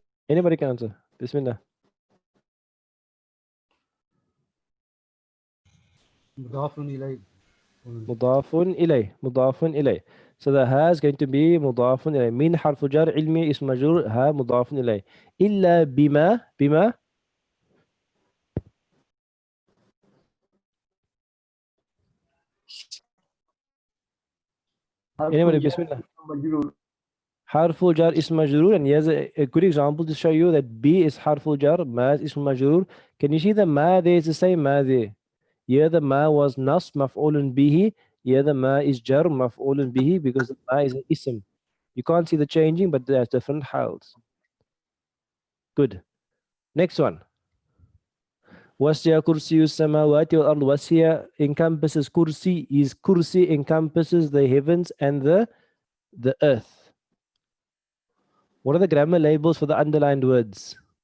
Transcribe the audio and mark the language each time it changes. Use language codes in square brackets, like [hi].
[en] Anybody can answer. Bismillah. [ar] مضاف إليه. مضاف إليه مضاف إليه. [en] So the ها is going to be مضاف إليه. [ar] من حرف جر علمي اسم مجرور ها مضاف إليه. إلا بما حرف [en] anybody [ar] جر بسم الله. مجرور. [en] حرف جر اسم مجرور, and here's a good example to show you that B is حرف جر, ما is اسم مجرور. Can you see the ما there is the same ما there? Here the ما was نصب مفعول به. Here the ما is جر مفعول به because the ما is an ism. You can't see the changing, but there's different حالs. Good. Next one. [ar] وسع كرسي السماوات والأرض. [en] وسع encompasses kursi. Is kursi encompasses the heavens and the earth. What are the grammar labels for the underlined words?